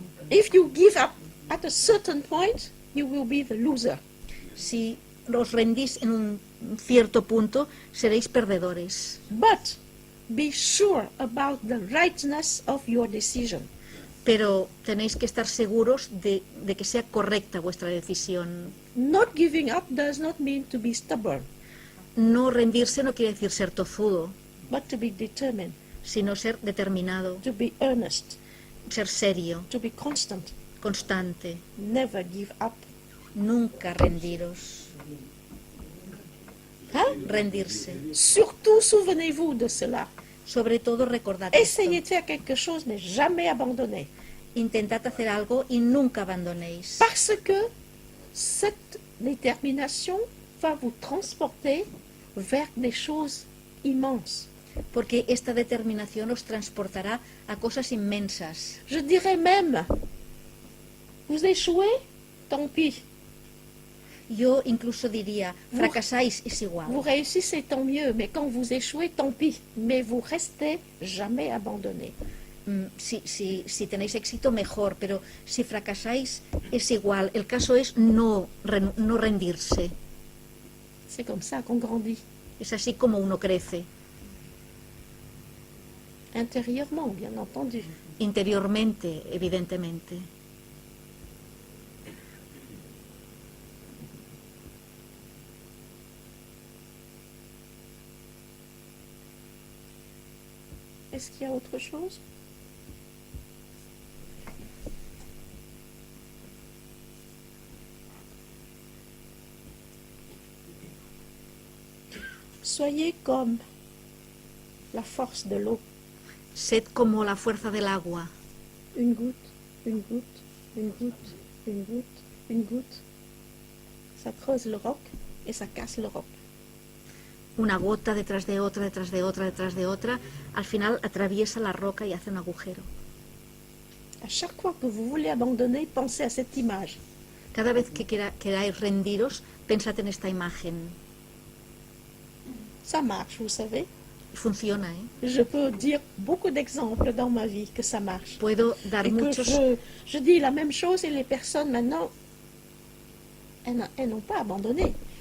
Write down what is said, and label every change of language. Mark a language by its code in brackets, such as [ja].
[en] If you give up at a certain point, you will be the loser. [es] Si os rendís en un cierto punto, seréis perdedores. [en] But be sure about the rightness of your decision. [es] Pero tenéis que estar seguros de que sea correcta vuestra decisión. [en] Not giving up does not mean to be stubborn, [es] No rendirse no quiere decir ser tozudo, [en] but to be determined, [es] sino ser determinado, [en] to be earnest, [es] ser serio, [en] to be constant. [es] constante. [en] Never give up. [es] Nunca rendiros. Hein? Rendirse. [fr] Surtout, souvenez-vous de cela. [es] Sobre todo recordad esto. [fr] Essayez de faire quelque chose, mais jamais abandonner. [es] Intentad hacer algo y nunca abandonéis. [fr] Parce que cette détermination va vous transporter vers des choses immenses. [es] Porque esta determinación os transportará a cosas inmensas. [fr] Je dirais même, vous échouez, tant pis. [es] Yo incluso diría, fracasáis es igual. [fr] Vous réussissez, tant mieux, mais quand vous échouez, tant pis. Mais vous restez jamais abandonné. [es] Si tenéis éxito, mejor, pero si fracasáis es igual. El caso es no rendirse. [fr] C'est comme ça qu'on grandit, [es] Es así como uno crece, [fr] intérieurement, bien entendu. [es] interiormente, evidentemente. [fr] Est-ce qu'il y a autre chose? Soyez comme la force de l'eau. [es] Sed como la fuerza del agua. [fr] Une goutte, une goutte, une goutte, une goutte, une goutte. Ça creuse le roc et ça casse le roc. [es] Una gota detrás de otra, detrás de otra, detrás de otra. Al final atraviesa la roca y hace un agujero. [fr] À chaque fois que vous voulez abandonner, pensez à cette image. [es] Cada vez que queráis rendiros, pensad en esta imagen. [fr] Ça marche, vous savez. [es] Funciona, ¿eh? [fr] Je peux dire beaucoup d'exemples dans ma vie que ça marche. [es] Puedo dar [fr] Et que [es] muchos. [fr] je dis la même chose et les personnes maintenant, elles n'ont pas abandonné.